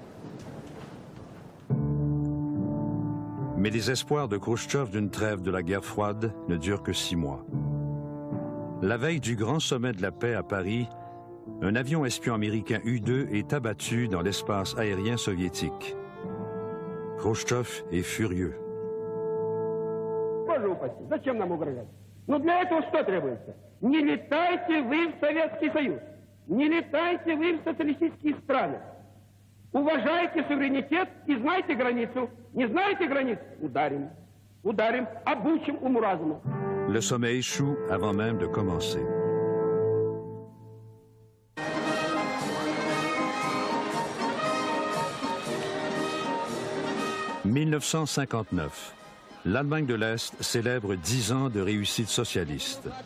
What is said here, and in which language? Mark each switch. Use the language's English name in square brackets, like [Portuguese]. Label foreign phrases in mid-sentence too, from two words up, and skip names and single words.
[French] Mais les espoirs de Khrouchtchev d'une trêve de la guerre froide ne durent que 6 mois. La veille du grand sommet de la paix à Paris, un avion espion américain U-2 est abattu dans l'espace aérien soviétique. Khrouchtchev est furieux. [Russian] Но для этого что требуется? Не летайте вы в Советский Союз, не летайте вы в социалистические страны. Уважайте суверенитет и знайте границу. Не знаете границу? Ударим. Ударим, обучим уму-разуму. [French] Le sommet échoue avant même de commencer. « 1959. L'Allemagne de l'Est célèbre 10 ans de réussite socialiste.